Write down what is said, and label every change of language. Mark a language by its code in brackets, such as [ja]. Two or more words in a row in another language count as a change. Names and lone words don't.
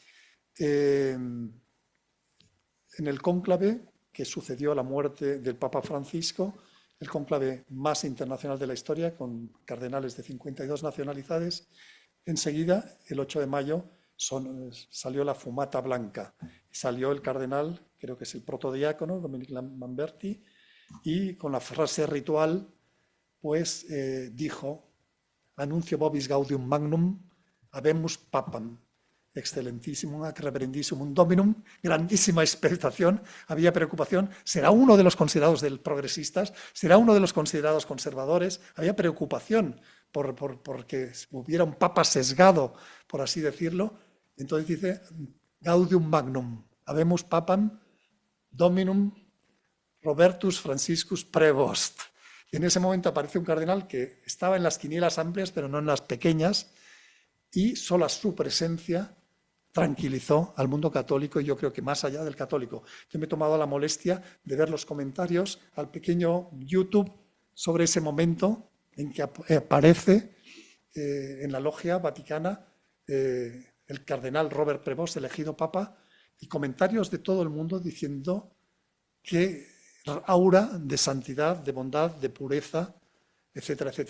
[es] En el cónclave que sucedió a la muerte del Papa Francisco, el cónclave más internacional de la historia, con cardenales de 52 nacionalidades, enseguida, el 8 de mayo, salió la fumata blanca. Salió el cardenal, creo que es el protodiácono, Dominique Lamberti, y con la frase ritual, pues dijo: [la] Annuncio vobis gaudium magnum, habemus papam, excelentísimo, ac reverendíssimum dominum, [es] grandísima expectación, había preocupación, será uno de los considerados progresistas, será uno de los considerados conservadores, había preocupación porque hubiera un papa sesgado, por así decirlo. Entonces dice: [la] Gaudium magnum, habemus papam dominum Robertus Franciscus Prevost. [es] Y en ese momento aparece un cardenal que estaba en las quinielas amplias, pero no en las pequeñas, y sola su presencia tranquilizó al mundo católico, y yo creo que más allá del católico. Yo me he tomado la molestia de ver los comentarios al pequeño YouTube sobre ese momento en que aparece en la logia vaticana el cardenal Robert Prevost, elegido papa, y comentarios de todo el mundo diciendo que aura de santidad, de bondad, de pureza, etcétera, etcétera.